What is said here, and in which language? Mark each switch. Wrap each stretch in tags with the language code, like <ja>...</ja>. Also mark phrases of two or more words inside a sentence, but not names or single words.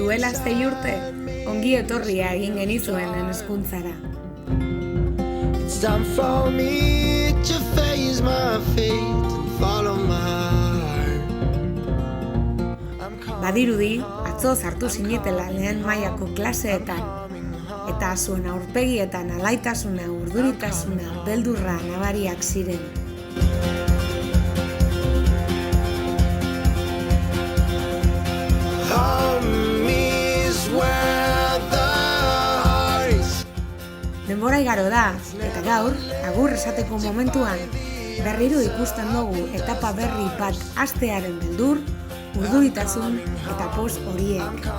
<eu>duela 6 urte, ongi etorria egin genizuen hezkuntzara.</eu> <en>It's time for me to face my fate and follow my heart.</en> <eu>Badirudi, atzo sartu zinetela lehen mailako klaseetan, eta zuen aurpegietan alaitasuna, urduritasuna, beldurra nabariak ziren. Denbora igaro da, eta gaur, agur esateko momentuan, berriro ikusten dugu etapa berri bat hastearen beldur, urduritasun eta poz horiek.</eu>